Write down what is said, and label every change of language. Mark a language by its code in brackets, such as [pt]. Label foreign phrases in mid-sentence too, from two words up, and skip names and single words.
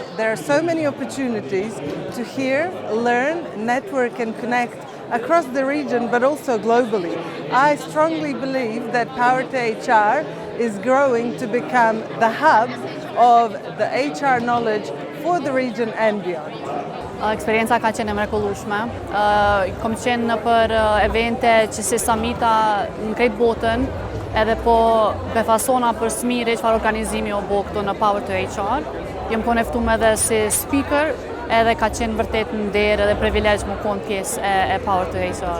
[en] There are so many opportunities to hear, learn, network, and connect across the region, but also globally. I strongly believe that Power to HR is growing to become the hub of the HR knowledge for the region and beyond. [sq] Eksperienca ka qenë e mrekullueshme. Kom qenë për evente që si summita në krejt botën, edhe po befasona për smiri çfarë organizimi o bo këtu në Power to HR. Jem koneftuar edhe si speaker, edhe ka qenë vërtet në nder edhe privilegj më konë pjesë e Power to HR.